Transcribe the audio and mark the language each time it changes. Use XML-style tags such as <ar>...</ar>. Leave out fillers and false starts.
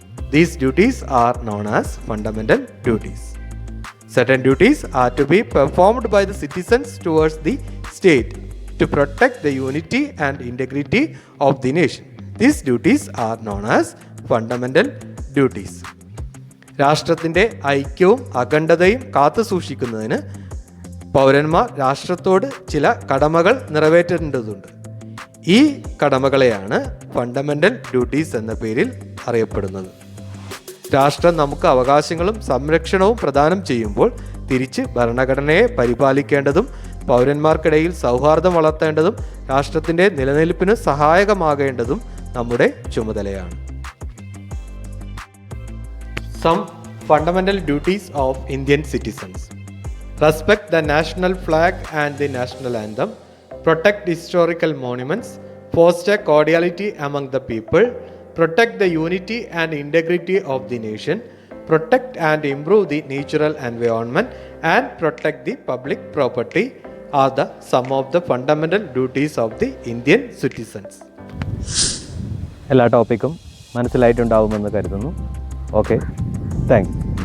<en>These duties are known as fundamental duties. Certain duties are to be performed by the citizens towards the state to protect the unity and integrity of the nation. These duties are known as fundamental duties.</en> <ml>രാഷ്ട്രത്തിൻ്റെ ഐക്യവും അഖണ്ഡതയും കാത്തുസൂക്ഷിക്കുന്നതിന് പൗരന്മാർ രാഷ്ട്രത്തോട് ചില കടമകൾ നിറവേറ്റേണ്ടതുണ്ട്. ഈ കടമകളെയാണ് fundamental duties എന്ന പേരിൽ അറിയപ്പെടുന്നത്. രാഷ്ട്രം നമുക്ക് അവകാശങ്ങളും സംരക്ഷണവും പ്രദാനം ചെയ്യുമ്പോൾ തിരിച്ച് ഭരണഘടനയെ പരിപാലിക്കേണ്ടതും പൗരന്മാർക്കിടയിൽ സൗഹാർദ്ദം വളർത്തേണ്ടതും രാഷ്ട്രത്തിൻ്റെ നിലനിൽപ്പിന് സഹായകമാകേണ്ടതും നമ്മുടെ ചുമതലയാണ്.</ml> <en>Some fundamental duties of Indian citizens. Respect the national flag and the national anthem. Protect historical monuments. Foster cordiality among the people. Protect the unity and integrity of the nation. Protect and improve the natural environment. And protect the public property are the some of the fundamental duties of the Indian citizens.</en> <ml>എല്ലാ ടോപ്പിക്കും മനസ്സിലായിട്ടുണ്ടാവുമെന്ന് കരുതുന്നു. Okay, thanks.</ml>